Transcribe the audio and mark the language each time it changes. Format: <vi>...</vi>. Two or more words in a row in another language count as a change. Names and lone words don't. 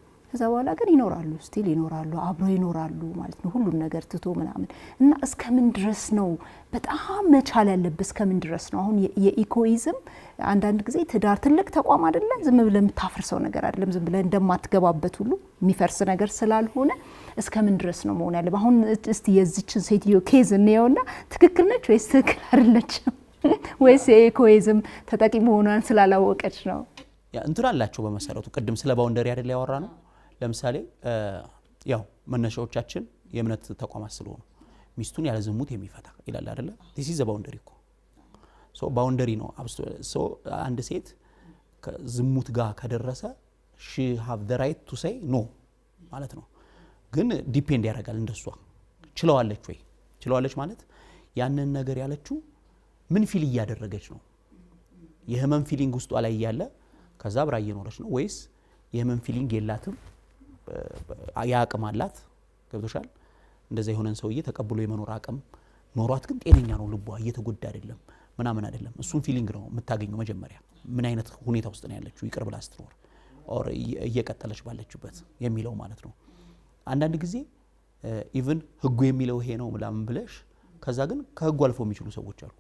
<am>ከዛ በኋላ ግን ይኖራሉ ስቲል ይኖራሉ አብረው ይኖራሉ ማለት ነው ሁሉን ነገር ትቶ ምናምን እና እስከምን ድረስ ነው በጣም መቻል ያለበት እስከምን ድረስ ነው አሁን የኢኮይዝም አንዳንድ ጊዜ ትዳር ትልቅ ተቋም አይደለ ዝም ብለህ የምታፈርሰው ነገር አይደለም ዝም ብለህ እንደማትገባበት ሁሉ የሚፈርስ ነገር ስላልሆነ እስከምን ድረስ ነው መሆን ያለበት አሁን እስቲ የዚችን ሴትዮ ኬዝ እንየውና ትክክል ነች ወይስ ትክክል አይደለችም ወይስ የኢኮይዝም ተጠቂ መሆኗን ስላላወቀች ነው ያ እንትን አላቸው በመሰረቱ ቅድም ስለ ባውንደሪ አይደል ያወራ ነው ለምሳሌ ያው መነሻዎቻችን የእምነት ተቋማት ስለሆኑ ሚስቱን ያለ ዝሙት የሚፈታ ይላል አይደለ</am> <en>this is a boundary</en> <am>እኮ ሶ ባውንደሪ ነው ሶ አንድ ሴት ከዝሙት ጋር ከደረሰ</am> <en>she have the right to say no</en> <am>ማለት ነው ግን ዲፔንድ ያደርጋል እንደሷ ችለዋለች ማለት ያንን ነገር ያለችው ምን ፊል እያደረገች ነው የህመም ፊሊንግ ውስጧ ላይ ያለ ከዛ ብራ እየኖረች ነው ወይስ የህመም ፊሊንግ የላትም ያቅም አላት ገብቶሻል እንደዛ የሆነን ሰውዬ ተቀብሎ የመኖር አቅም ኖሯት ግን ጤነኛ ነው ልቧ እየተጎዳ አይደለም ምናምን አይደለም እሱን ፊሊንግ ነው የምታገኘው መጀመሪያ ምን አይነት ሁኔታ ውስጥ ነው ያለችው ይቅር ብላ ስትኖር ኦር እየቀጠለች ባለችበት የሚለው ማለት ነው አንዳንድ ጊዜ ኢቭን ህጉ የሚለው ይሄ ነው ምናምን ብለሽ ከዛ ግን ከህጉ አልፎ የሚችሉ ሰዎች አሉ</am>